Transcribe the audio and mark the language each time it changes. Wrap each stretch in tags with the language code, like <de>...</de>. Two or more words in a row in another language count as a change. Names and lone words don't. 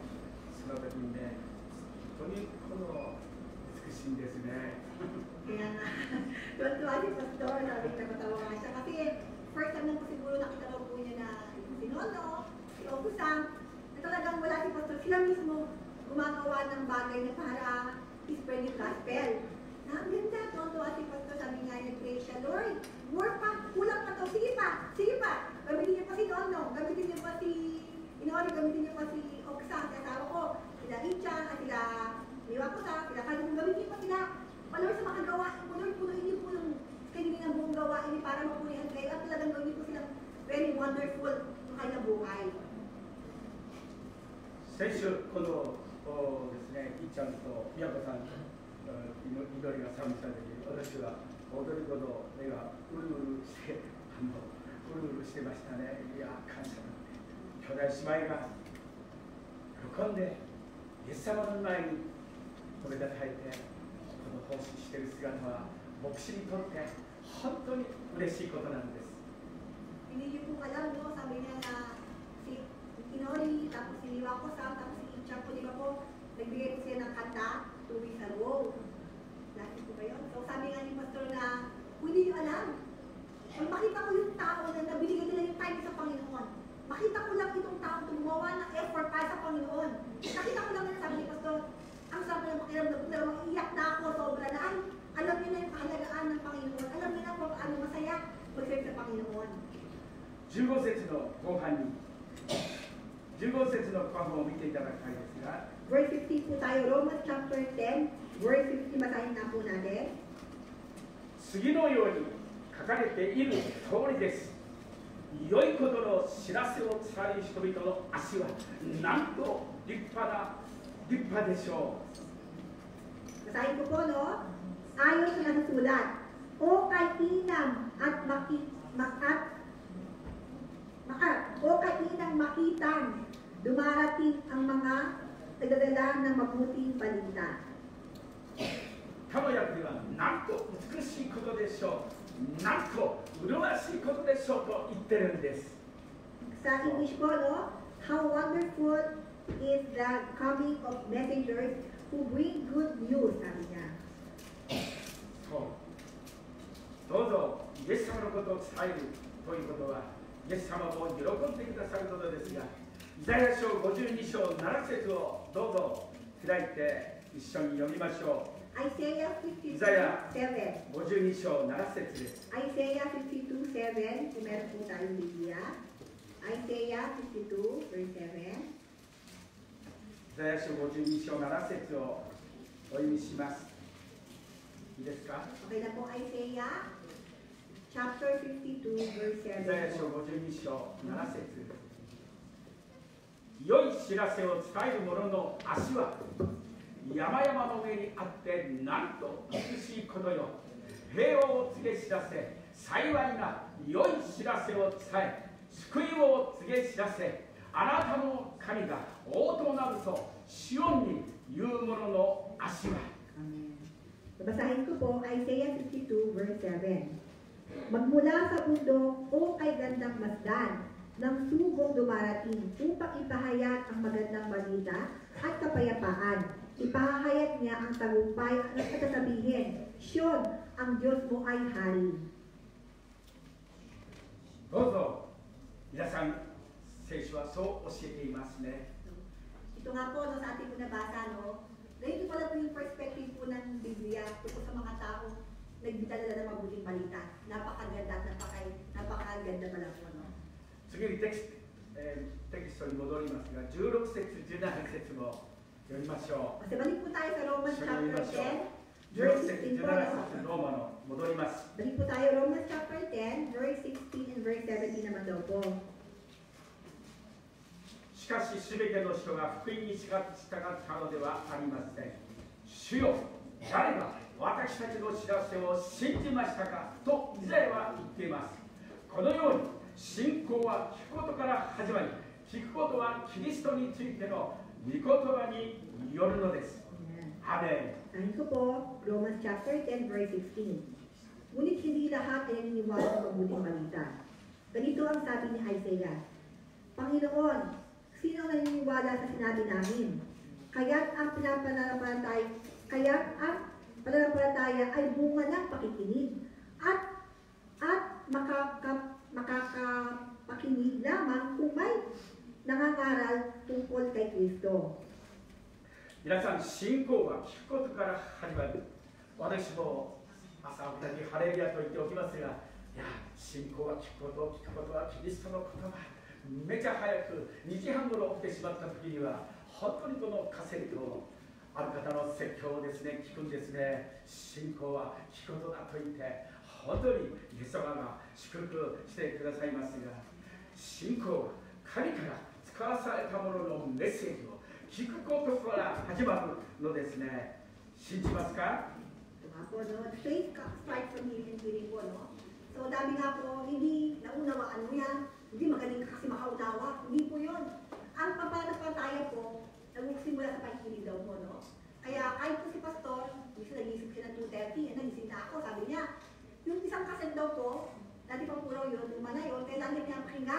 <ja>その時にね、本当にこの美しいんですね。</ja> <tl>Kaya nga, tuwan-tuwa si Pastor, sabi na matawa nga siya. Kasi first time lang po siguro nakita ko po niya na si Nono, si Okusang, na talagang wala si Pastor. Sila mismo gumagawa ng bagay na para i-spread yung gospel. Na ang ganda, tuwan-tuwa si Pastor, sabi nga niya, pray siya, Lord, work pa, kulang pa to, sige pa, gamitin niyo pa si Nono, gamitin niyo pa si Inori, gamitin niyo pa si Okusang, si asawa ko, sila Richard, sila Miwakusa, sila Kalung, gamitin niyo pa sila. Palor sa mga gawain po, Lord, punuin niyo po yung kanina ng buong gawain para mapunihan kayo at talagang gawin po silang</tl> <en>very wonderful</en> <tl>ng kanilang buhay.</tl> <ja>先週、このですね、いっちゃんとみやこさんと祈りが賛美したときに、私は踊り子の目がうるうるして、うるうるしてましたね。いや、感謝だ。兄弟姉妹が喜んで、イイエス様の前に飛び立たれてこの奉仕している姿は牧師にとって本当に嬉しいことなんです。</ja> <tl>Hindi niyo po alam, no? Sabi niya na si Inori, tapos si Liwako-san, tapos si Icha po, di ba po, nagbigay po siya ng kanta, 2 weeks ago. Lagi po ba yun? So sabi nga ni Pastor na, hindi niyo alam. Kung makita ko yung tao na nabinigay nila yung time sa Panginoon, makita ko lang itong tao gumawa ng effort para sa Panginoon. Nakita ko lang na sabi ni Pastor, ang sabi ng pakiramdam ko, iiyak na ako sobra na, ay, alam niyo na yung kahalagaan ng Panginoon, alam niyo na kung ano masaya mag-serve sa Panginoon.</tl> <ja>15 節の後半に15節の後半を見ていただきたいですが</ja> <tl>Verse 50 po tayo,</tl> <en>Romans chapter 10, verse 50,</en> <tl>basahin na po natin.</tl> <ja>次のように書かれている通りです。良いことの知らせを伝える人々の足はなんと立派でしょう。</ja> <tl>Basahin ko po, no? Ayon sa nasusulat, o kainam at o kainang makitang dumarating ang mga nagdadala ng mabuting balita.</tl> <ja>他の訳ではなんと美しいことでしょう、なんと麗しいことでしょうと言ってるんです。</ja> <tl>Sa English po, no?</tl> <en>How wonderful is the coming of messengers who bring good news,</en> <tl>sabi niya.</tl> <ja>どうぞイエス様のことを伝えるということはイエス様も喜んでくださることですが、イザヤ書52章7節をどうぞ開いて一緒に読みましょう。</ja> <en>Isaiah 52:7.</en> <ja>イザヤ52章7節です。</ja> <tl>Isaiah 52:7, kung meron po tayong Biblia.</tl> <en>Isaiah 52, verse 7.</en> <ja>イザヤ書52章7節をお読みします。いいですか？</ja> <tl>Okay na po,</tl> <en>Isaiah chapter 52, verse</en> <ja>イザヤ書 7. 52章7節。良い知らせを伝える者の足は山々の上にあってなんと美しいことよ。平和を告げ知らせ、幸いな良い知らせを伝え、救いを告げ知らせ、あなたの神が王となるとシオンに言う者の足は。</ja> <tl>Babasahin ko po, Isaiah 52, verse 7. Magmula sa bundok, o kay gandang masdan, ng sugong dumarating upang ipahayag ang magandang balita at kapayapaan. Ipahayag niya ang tagumpay at sasabihin, Siyon, ang Diyos mo ay hari.</tl> <ja>どうぞ皆さん、聖書はそう教えていますね。</ja> <tl>Ito nga po, no, sa ating po nabasa, no? Ganito pala po yung perspective po ng Biblia tungkol sa mga taong nagdadala ng mabuting balita. Napakaganda at napakaganda pala po, no?</tl> <ja>次にテキストに戻りますが、16節、17節も読みましょう。</ja> <tl>Kasi balik po tayo sa Romans</tl> <ja>一緒に読みま</ja> <tl>chapter</tl> <ja>しょう。</ja> <tl>10, verse</tl> <ja>16節、</ja> <tl>16 po.</tl> <ja>17節、ローマの戻ります。</ja> <tl>Balik po tayo</tl> <en>Romans chapter 10, verse 16 and verse 17</en> <tl>naman daw po.</tl> <ja>しかし、すべての人が福音に従ったのではありません。主よ、誰が私たちの知らせを信じましたかとイザヤは言っています。このように、信仰は聞くことから始まり、聞くことはキリストについての御言葉によるのです。アメン。</ja> <tl>Ano ko po,</tl> <en>Romans chapter 10, verse 16.</en> <tl>Ngunit hindi lahat ay naniniwala sa mabuting balita. Ganito ang sabi ni Isaiah, Panginoon, sino ang naniniwala sa sinabi namin? Kaya't ang pananampalataya ay bunga ng pakikinig at makakapakinig lamang kung may nangangaral tungkol kay Kristo.</tl> <ja>皆さん、信仰は聞くことから始まる。私も朝起きた時ハレルヤと言っておきますが、いや、信仰は聞くことはキリストの言葉。めちゃ早く2時半ごろ起きてしまった時には、本当にこのカセットをある方の説教をですね、聞くんですね。信仰は聞くことだと言って、本当にイエス様が祝福してくださいますが、信仰は神から使わされたもののメッセージを聞くことから始まるのですね。信じますか？</ja> <tl>Ito nga po,</tl> <en>no? Faith starts from hearing</en> <tl>po, no? So, dami nga po, hindi naunawaan mo yan. Hindi magaling ka kasi makaunawa. Hindi po yun. Ang papanapataya po, nagsimula sa pakikinig daw po, no? Kaya kahit po si Pastor, minsan nag-iisip siya ng 2:30, nagising na ako, sabi niya, yung isang kaset daw po, dati pa po raw yun, luma na yun, kailangan niya pakinggan.</tl>